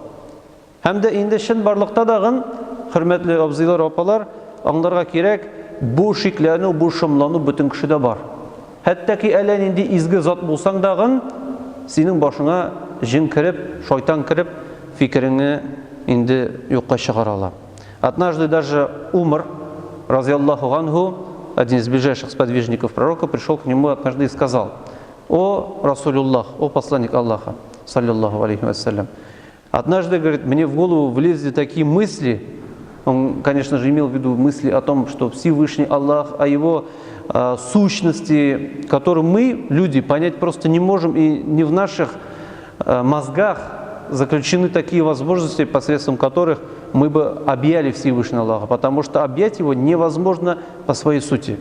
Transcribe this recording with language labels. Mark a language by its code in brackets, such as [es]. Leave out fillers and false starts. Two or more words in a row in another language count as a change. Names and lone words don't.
[tt] Һәм дә инде чын барлыкта дагын, хөрмәтле абзыйлар, апалар, аңларга кирәк, бу шикләнү, бу шомлану бөтен кешедә бар. Хәтта ки әллә нинди изге зат булсаң дагын, синең башыңа җин кирип, шайтан кирип, фикереңне инде юкка чыгаралар. [ru] Однажды даже Умар, [ar] رضي الله عنه, [ru] один из ближайших сподвижников пророка, пришел к нему однажды и сказал: «О Расулюллах, о посланник Аллаха, [ar] صلى الله عليه وسلم, [ru] однажды, говорит, мне в голову влезли такие мысли». Он, конечно же, имел в виду мысли о том, что Всевышний Аллах, о его сущности, которую мы, люди, понять просто не можем, и не в наших мозгах заключены такие возможности, посредством которых мы бы объяли Всевышнего Аллаха, потому что объять его невозможно по своей сути.